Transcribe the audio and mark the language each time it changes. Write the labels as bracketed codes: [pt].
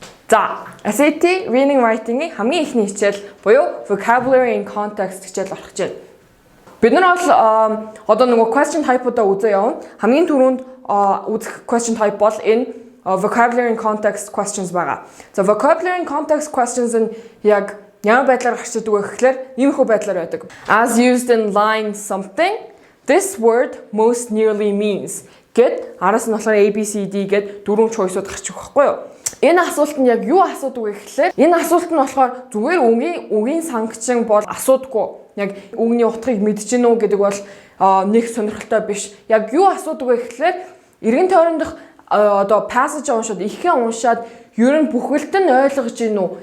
[mn] За, SAT reading writing-ийн хамгийн ихний хичээл буюу vocabulary in context хичээл болох гэж байна. Бид нар бол одоо нөгөө question type-удаа үзээ явна. Хамгийн түрүүнд үзэх question type бол энэ vocabulary in context questions байгаа. За, vocabulary in context questions нь яг ямар байдлаар гарч ирдэг вэ гэхээр иймэрхүү байдлаар байдаг. [en] As used in line something, this word most nearly means. [mn] Гэт араас нь болохоор ABCD гэд дөрвөн choice-ууд гарч ирэх байхгүй юу? Энэ асуулт нь яг юу асуудаг вэ гэхээр энэ асуулт нь болохоор зүгээр үгийн сангчин бол асуудаггүй. Яг үгний утгыг мэдэж гинүү гэдэг бол нэг сонирхолтой биш. Яг юу асуудаг вэ гэхээр эргэн тойрон дох одоо passage уншаад ихээ уншаад ер нь бүхэлд нь ойлгож гинүү.